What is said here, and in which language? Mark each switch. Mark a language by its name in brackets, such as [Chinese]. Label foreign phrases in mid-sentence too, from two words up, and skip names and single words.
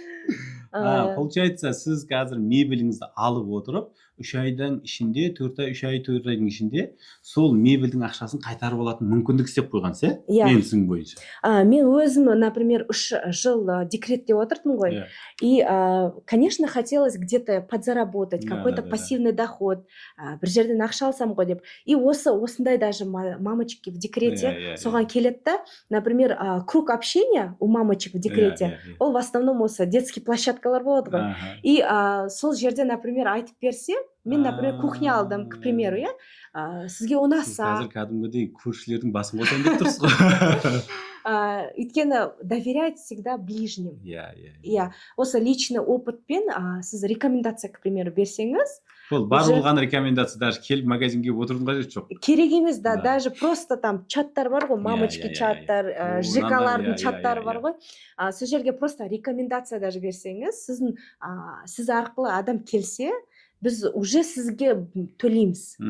[Kazakh] Получается, сіз қазір мебеліңізді алып отырып, 3 айдың ішінде, 4 айдың ішінде сол мебелдің ақшасын қайтарып алатын мүмкіндік істеп қойғансыз, мен түсінігім бойынша. Мен өзім, например, 3 жыл декретте отырдым ғой. [Russian] И, конечно, хотелось где-то подзаработать, какой-то пассивный доход, [Kazakh] бір жерден ақша алсам ғой деп. И осындай даже [Russian] мамочки в декрете [Kazakh] соған келеді да, [Russian] например, круг общения у мамочек в декрете, ол в основном осы детский [Kazakh] площадкалар болады ғой. И сол жерде, например, айтып берсе, мен, например, кухня алдым, [Russian] к примеру, [Kazakh] сізге ұнаса. Қазір кәдімгідей көршілердің басын қосайын деп тұрсыз ғой. [Russian] Өйткені доверять всегда ближним. [Kazakh] Иә. Осы личный опытпен сіз рекомендация, [Russian] к примеру, [Kazakh] берсеңіз, ол бар болған рекомендация, даже келіп магазинге отырудың қажеті жоқ. Керек емес, [Russian] даже просто там [Kazakh] чаттар бар ғой, мамочки чаттар, ЖК-лардың чаттары бар ғой. Сол жерге просто рекомендация даже берсеңіз, сіз арқылы адам келсе, біз уже сізге төлейміз.